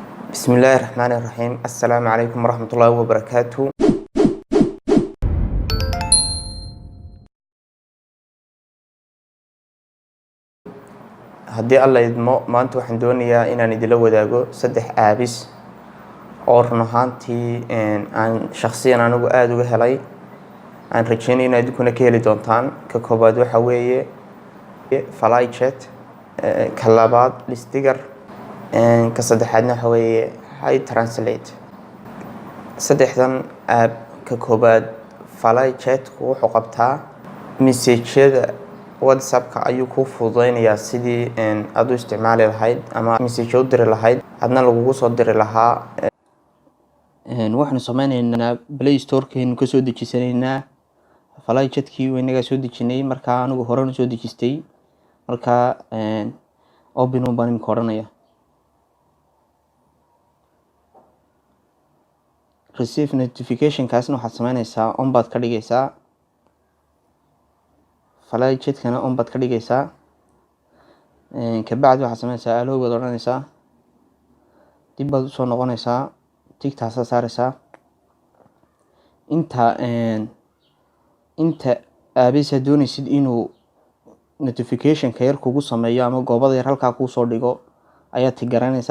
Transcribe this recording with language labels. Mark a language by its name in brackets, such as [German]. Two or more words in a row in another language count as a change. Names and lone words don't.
[Arabic] بسم الله الرحمن الرحيم. السلام عليكم ورحمة الله وبركاته. [Somali] haddii alla idmo maanta waxaan doonayaa inaan idila wadaago 3 aabis oo run ahaantii aan shakhsiyan anigu aad uga helay, aan rajeynay inaad kuna ka heli doontaan. ka koobaad waxa weeye fly chat, ka labaad listigar, ka saddexaadna waxa weeye hi translate. saddexdan aab, ka koobaad fly chat wuxuu qabtaa message-yada WhatsApp-ka ayuu ku fududeynayaa sidii aad u isticmaali lahayd ama message u diri lahayd adna lagugu soo diri lahaa. waxaanu sameynaynaa Play Store-keenu ka soo dejisanaynaa fly chat-kii waynaga soo dejinay. markaa anigu hore u soo dejistay, markaa open baan imika odhanaya. [English] receive notification [Somali] kaasna waxaad sameynaysaa on baad ka dhigaysaa, fly chat-kana on baad ka dhigaysaa. kabacdi waxaad sameynaysaa allow baad odhanaysaa, dib baad usoo noqonaysaa, tigtaasaa saaraysaa. inta aabisa doonaysid inuu notification-ka yar kugu sameeyo ama goobada yar halkaa kuu soo dhigo ayaad tigaranaysaa.